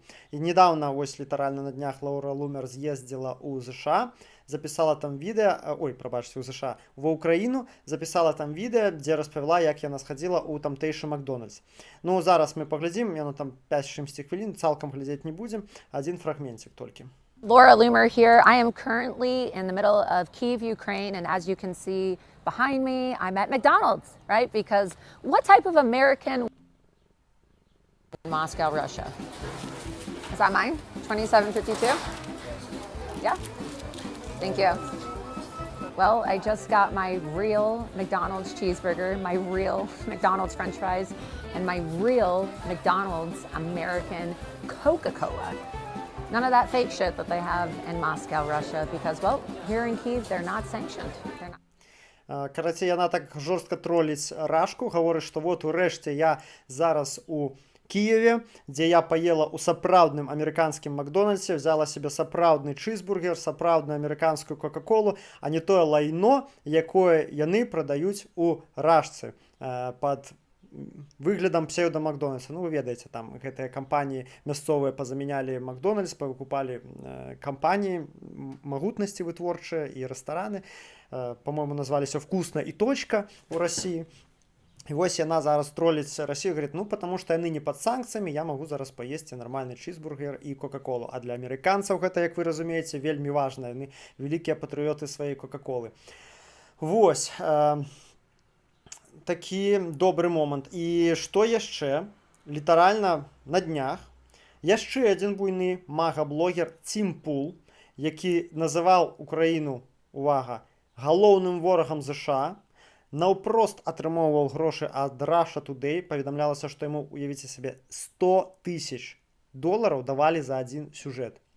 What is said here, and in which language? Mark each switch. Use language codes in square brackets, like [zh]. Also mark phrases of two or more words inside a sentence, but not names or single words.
[be] І недавно, вось літаральна на днях, Лаура Лумер з'ездзіла ў ЗША, записала там відэа, у ЗША, ва Ўкраіну, записала там відэа, дзе распавяла, як яна схадзіла ў тамтэйшы Макдональдс. Ну, зараз мы паглядзім, яно там 5-6 хвілін, цалкам глядзець не будзем, адзін фрагментик толькі. [en] Laura Loomer here. I am currently in the middle of Kyiv, Ukraine, and as you can see behind me, I'm at McDonald's, right? Because what type of American in Moscow, Russia? Is that mine? 2752? Yeah? Thank you. Well, I just got my real McDonald's cheeseburger, my real McDonald's French fries, and my real McDonald's American Coca-Cola. None of that fake shit that they have in Moscow, Russia, because, well, here in Kyiv, they're not sanctioned. [be] Карацей, яна так жорстка троліць Рашку, гаворыць, што вот урэшце я зараз у Киеве, дзе я паела ў сапраўдным амерыканскім Макдональдсе, [ru] взяла себе [be] сапраўдны чизбургер, сапраўдную амерыканскую кока-колу, а не тое лайно, якое яны прадаюць у Рашцы пад выглядам псеўда-Макдональдса. Ну, вы ведаеце, там гэтыя кампаніі мясцовыя пазамянялі Макдональдс, павыкупалі кампаніі, магутнасці вытворчыя і рэстараны. [ru] По-моему, назваліся «Вкусно» и «Точка» у России. И вот она зараз троллит Россию, говорит, ну, потому что они не под санкциями, я могу зараз поесть нормальный чизбургер и кока-колу. А для американцев это, как вы разумеете, вельми важно. Они великие патриоты своей кока-колы. Вот. [be] Такі добры момант. І што яшчэ? Літаральна на днях яшчэ адзін буйны мага-блогер Тім Пул, які называў Украіну, увага, галоўным ворагам ЗША, наўпрост атрымоўваў грошы ад Russia Today, паведамлялася, што яму, уявіце сабе, $100 000 давалі за адзін сюжэт.